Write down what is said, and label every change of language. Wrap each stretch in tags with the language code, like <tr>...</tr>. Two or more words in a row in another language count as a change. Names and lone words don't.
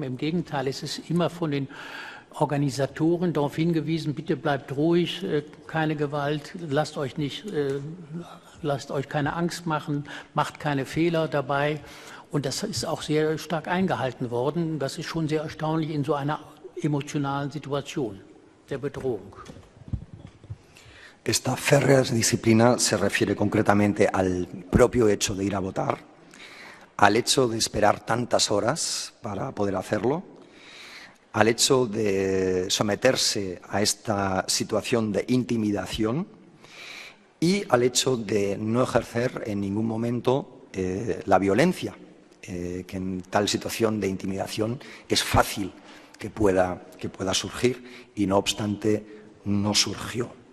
<de>Im Gegenteil, es ist immer von den Organisatoren darauf hingewiesen, bitte bleibt ruhig, keine Gewalt, lasst euch keine Angst machen, macht keine Fehler dabei. Und das ist auch sehr stark eingehalten worden. Das ist schon sehr erstaunlich in so einer emotionalen Situation der Bedrohung.</de> <es>Esta férrea disciplina se refiere concretamente al propio hecho de ir a votar, al hecho de esperar tantas horas para poder hacerlo, al hecho de someterse a esta situación de intimidación y al hecho de no ejercer en ningún momento la violencia, que en tal situación de intimidación es fácil que pueda surgir y no obstante no surgió.</es>